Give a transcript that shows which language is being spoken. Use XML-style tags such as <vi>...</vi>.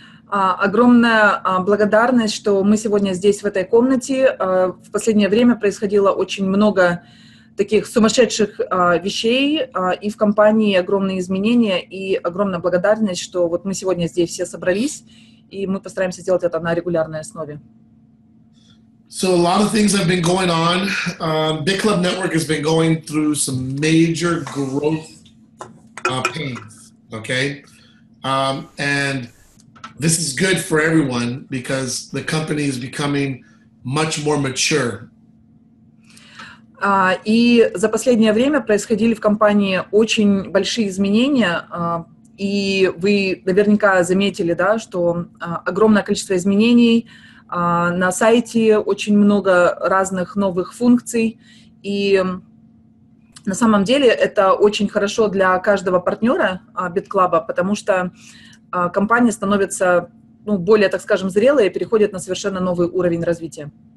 <ru>Огромная благодарность, что мы сегодня здесь, в этой комнате. В последнее время происходило очень много таких сумасшедших вещей, и в компании огромные изменения, и огромная благодарность, что вот мы сегодня здесь все собрались, и мы постараемся сделать это на регулярной основе.</ru> <en>So a lot of things have been going on. BitClub Network has been going through some major growth pains, okay? And this is good for everyone because the company is becoming much more mature.</en> <ru>И за последнее время происходили в компании очень большие изменения, и вы наверняка заметили, да, что огромное количество изменений, на сайте очень много разных новых функций, и на самом деле это очень хорошо для каждого партнера BitClub, потому что компания становится более, так скажем, зрелой и переходит на совершенно новый уровень развития.</ru>